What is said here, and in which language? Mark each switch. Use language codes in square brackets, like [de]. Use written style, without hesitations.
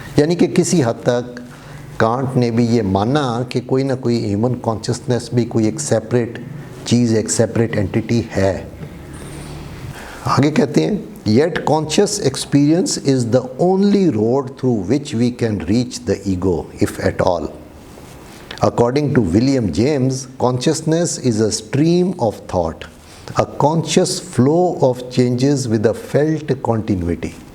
[ur] یعنی کہ کسی حد تک کانٹ نے بھی یہ مانا کہ کوئی نہ کوئی ہیومن کانشسنس بھی کوئی ایک سیپریٹ چیز, ایک سیپریٹ اینٹیٹی ہے. آگے کہتے ہیں [en] Yet conscious experience is the only road through which we can reach the ego if at all. According to William James, consciousness is a stream of thought, a conscious flow of changes with a felt continuity.